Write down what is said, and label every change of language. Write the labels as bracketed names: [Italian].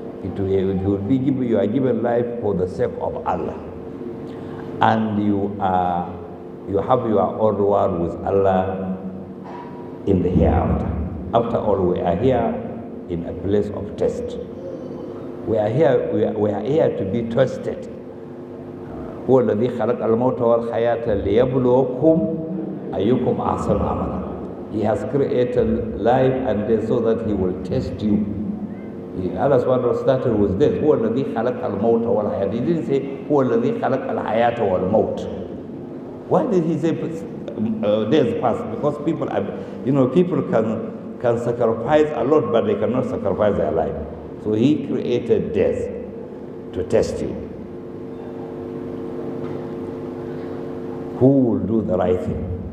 [English] It will be you are given life for the sake of Allah. And you have your own reward with Allah in the hereafter. After all, we are here in a place of test. We are here to be tested. [Arabic] هو الذي خلق الموت والحياة ليبلوكم أيكم أحسن عملا. [English] He has created life and death so that he will test you. Allah subhanahu wa ta'ala started with this. [Arabic] هو الذي خلق الموت والحياة. [English] He didn't say [Arabic] هو الذي خلق الحياة والموت. [English] Why did he say days past? Because people are, people can sacrifice a lot, but they cannot sacrifice their life. So he created death to test you. Who will do the right thing?